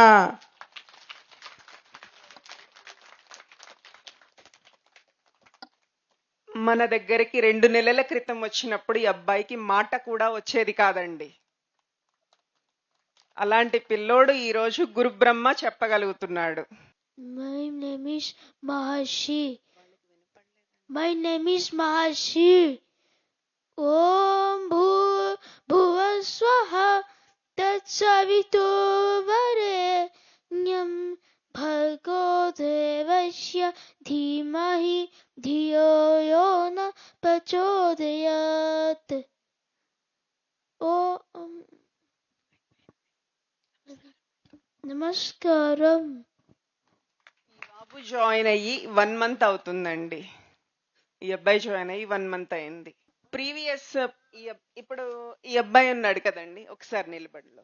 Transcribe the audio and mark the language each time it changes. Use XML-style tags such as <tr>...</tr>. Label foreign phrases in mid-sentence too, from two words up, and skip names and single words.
<te>మన దగ్గరికి 2 నెలల క్రితం వచ్చినప్పుడు ఈ అబ్బాయికి మాట కూడా వచ్చేది కాదండి. అలాంటి పిల్లోడు ఈ రోజు గురు బ్రహ్మ చెప్పగలుగుతున్నాడు.</te> <en>My name is Maharshi. My name is Maharshi.</en> <sa>ॐ भुवः स्वाहा तत्सवितुर् वरेण्यं भर्गो देवस्य धीमहि धियो योनः प्रचोदयात्.</sa> <te>ఓం నమస్కారం. బాబు జాయిన్ అయ్యి 1 మంత్ అవుతుందండి. ఈ అబ్బాయి జాయిన్ అయ్యి 1 మంత్ అయింది. ప్రీవియస్ ఇప్పుడు ఈ అబ్బాయి ఉన్నాడు కదండి, ఒకసారి నిలబడిలో.</te>